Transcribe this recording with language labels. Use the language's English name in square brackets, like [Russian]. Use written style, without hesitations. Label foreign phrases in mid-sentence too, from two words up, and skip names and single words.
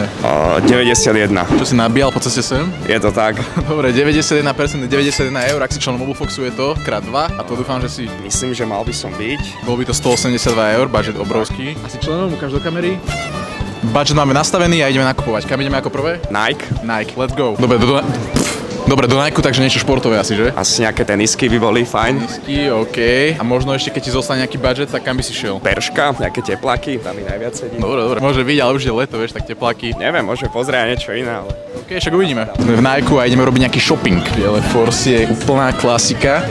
[Slovak] 91. Čo si nabíjal po ceste sem? Je to tak. Dobre, 91%, 91 eur, ak si členom Mobilefoxu je to krát 2 a to dúfam, že si... Myslím, že mal by som byť. Bol by to 182 eur, budget obrovský. Asi členom, ukáž do kamery. Budget máme nastavený a ideme nakupovať. Kam ideme ako prvé? Nike. [English] Nike, let's go. [Slovak] Dobre, do Nike, takže niečo športové asi, že? Asi nejaké tenisky by boli fajn. Tenisky, OK. A možno ešte, keď ti zostane nejaký budget, tak kam by si šiel? Perška, nejaké tepláky, tam mi najviac sedí. Dobre, môže byť, ale už je leto, vieš, tak tepláky. Neviem, môžeme pozrieť niečo iné, ale... OK, však uvidíme. Sme v Nike a ideme robiť nejaký shopping. Biele Forsy je úplná klasika.